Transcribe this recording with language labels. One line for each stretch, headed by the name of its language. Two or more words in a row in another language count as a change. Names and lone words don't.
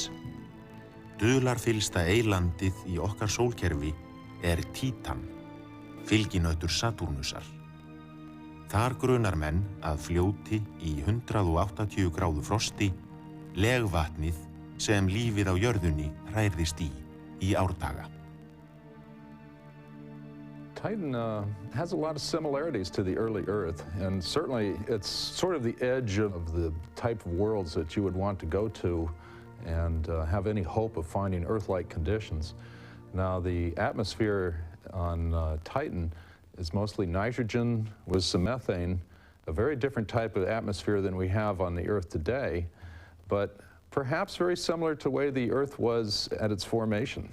Icelandic: Dularfyllsta eylandið í okkar sólkerfi Títan, fylginautur Satúrnusar. Þar grunar menn að fljóti í 180 gráðu frosti legvatnið sem lífið á jörðunni hrærðist í árdaga.
English: Titan has a lot of similarities to the early Earth, and certainly it's sort of the edge of the type of worlds that you would want to go to and have any hope of finding Earth-like conditions. Now, the atmosphere on Titan is mostly nitrogen with some methane, a very different type of atmosphere than we have on the Earth today, but perhaps very similar to the way the Earth was at its formation.